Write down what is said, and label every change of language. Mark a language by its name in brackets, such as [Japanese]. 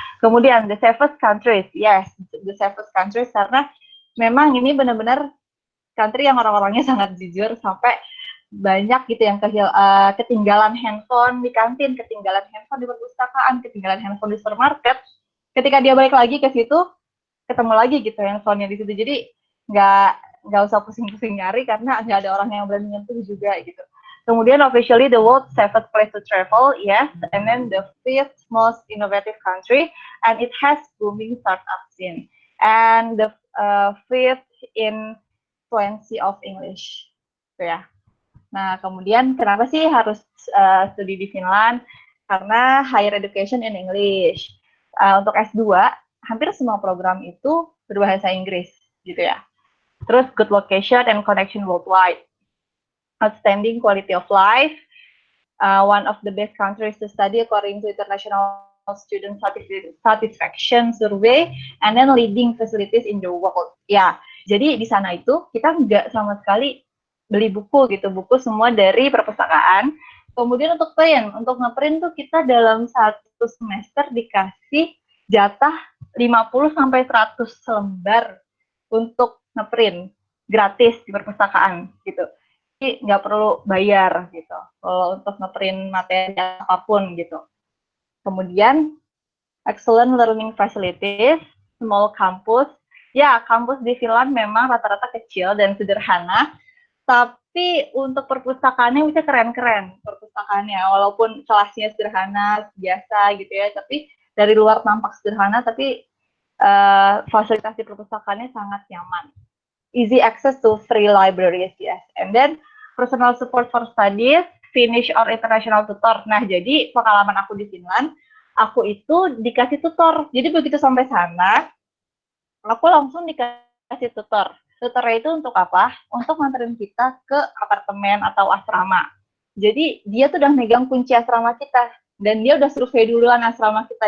[Indonesian] Kemudian [English] the safest countries, yes, the safest countries [Indonesian] karena memang ini benar-benar country yang orang-orangnya sangat jujur sampai banyak gitu yang ketinggalan handphone di kantin, ketinggalan handphone di perpustakaan, ketinggalan handphone di supermarket. Ketika dia balik lagi ke situ, ketemu lagi gitu handphonenya di situ. Jadi nggak nggak usah pusing-pusing nyari karena nggak ada orang yang berani nyentuh juga gitu. Kemudian [English] officially the world's safest place to travel, yes, and then the fifth most innovative country, and it has booming startup scene, and the fifth in fluency of English, so, ya. [Indonesian] Nah, kemudian kenapa sih harus studi di Finland? Karena [English] higher education in English. [Indonesian] Untuk S2, hampir semua program itu berbahasa Inggris, gitu ya. [English] Terus good location and connection worldwide. Outstanding quality of life. One of the best countries to study according to international student satisfaction survey, and then leading facilities in the world. [Indonesian] Ya, jadi di sana itu kita nggak sama sekali beli buku gitu, buku semua dari perpustakaan. Kemudian untuk ngeprint tuh kita dalam satu semester dikasih jatah 50 sampai 100 lembar untuk ngeprint gratis di perpustakaan gitu. Jadi nggak perlu bayar gitu kalau untuk ngeprint materi apapun gitu. Kemudian [English] excellent learning facilities, small campus. [Indonesian] Ya, kampus di Finland memang rata-rata kecil dan sederhana, tapi untuk perpustakaannya bisa keren-keren perpustakaannya, walaupun kelasnya sederhana biasa gitu ya, tapi dari luar tampak sederhana, tapi fasilitas di perpustakaannya sangat nyaman. [English] Easy access to free libraries, yes, and then personal support for studies, Finnish or international tutor. [Indonesian] Nah, jadi pengalaman aku di Finland, aku itu dikasih tutor. Jadi begitu sampai sana, aku langsung dikasih tutor. Tutornya itu untuk apa? Untuk nganterin kita ke apartemen atau asrama. Jadi dia tuh udah megang kunci asrama kita dan dia udah survei duluan asrama kita.